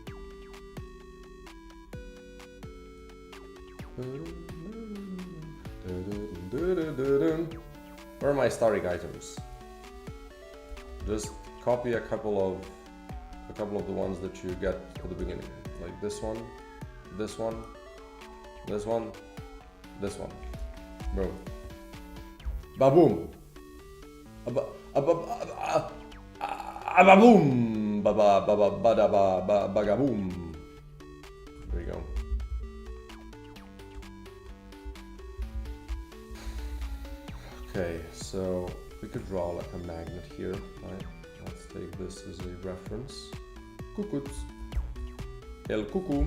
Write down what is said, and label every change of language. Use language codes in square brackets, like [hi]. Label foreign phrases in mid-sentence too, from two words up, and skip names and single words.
[en] Where are my starting items? Just copy a couple of the ones that you get at the beginning, like this one, this one, this one, this one. Boom. Ba-boom. Ba-boom. Ba-ba-ba-ba-ba-ba-ba-ba-boom. There you go. Okay, so we could draw like a magnet here, right? Let's take this as a reference. Cucuts. El cucu.